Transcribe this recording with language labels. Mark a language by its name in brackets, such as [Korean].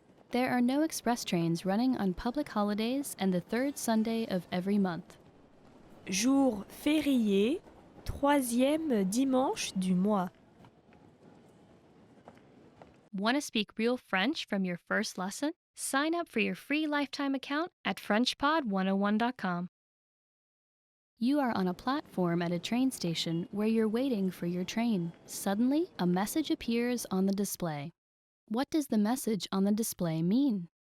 [English] There are no express trains running on public holidays and the third Sunday of every month. [French] Jour férié, troisième dimanche du mois. [English] Want to speak real French from your first lesson? Sign up for your free lifetime account at FrenchPod101.com. You are on a platform at a train station where you're waiting for your train. Suddenly, a message appears on the display. What does the message on the display mean?